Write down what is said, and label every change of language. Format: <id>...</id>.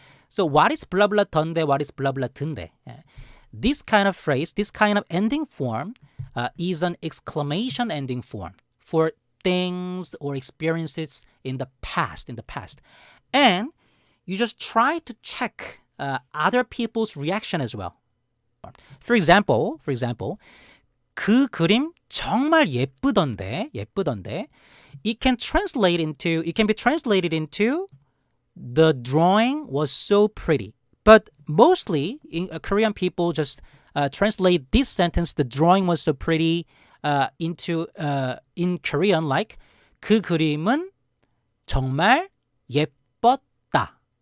<en>So what is</en> <ko>블라블라 던데?</ko> <en>What is</en> <ko>블라블라 든데?</ko> <en>This kind of phrase, this kind of ending form is an exclamation ending form for things or experiences in the past. And you just try to check other people's reaction as well.</en> <ko>For example, 그 그림 정말 예쁘던데.</ko> <en>It can be translated into the drawing was so pretty. But mostly in Korean people just translate this sentence, the drawing was so pretty, into in Korean like</en> <ko>그 그림은 정말 예뻤다.</ko>